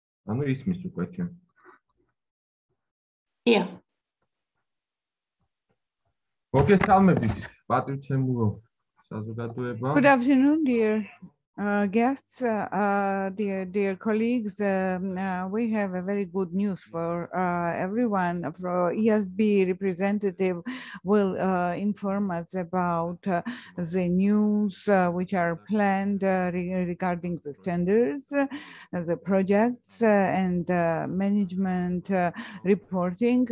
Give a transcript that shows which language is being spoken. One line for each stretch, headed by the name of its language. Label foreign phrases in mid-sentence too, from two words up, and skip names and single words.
Georgian: ანუ ისმის უკვე ჩვენ.
English: Yeah.
Georgian: მოგესალმებით, პატრიცემულო საზოგადოება.
English: Good afternoon, dear guests, dear colleagues. We have a very good news for everyone. For IASB representative will inform us about the news which are planned regarding the standards, the projects, and management reporting.